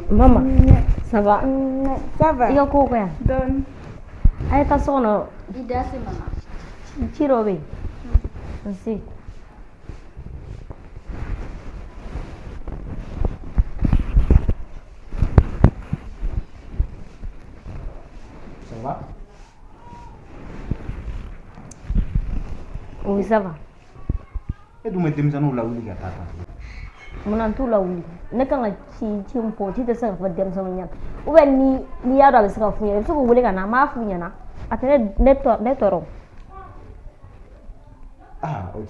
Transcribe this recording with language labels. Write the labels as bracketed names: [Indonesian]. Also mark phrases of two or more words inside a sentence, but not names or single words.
[French] Mama, ça va? Ça va. [Bambara] I ka ko kɛ yan? Dɔɔni. A ye taa so kɔnɔ. I da se mama. Ci dɔ bɛ yen. N se. [French] Ça va? Oui, ça va. [Bambara] E dun bɛ denmisɛnninw lawuli ka taa kan. Munna n t'u lawuli? Ne kan ka ci min fɔ ci tɛ se ka fɔ denmisɛnninw ɲɛna. [French] Ou bien [Bambara] n'i y'a dɔn a bɛ se ka f'u ɲɛna i bɛ se k'u wele ka na n b'a f'u ɲɛna a tɛ ne tɔɔrɔ. Ok.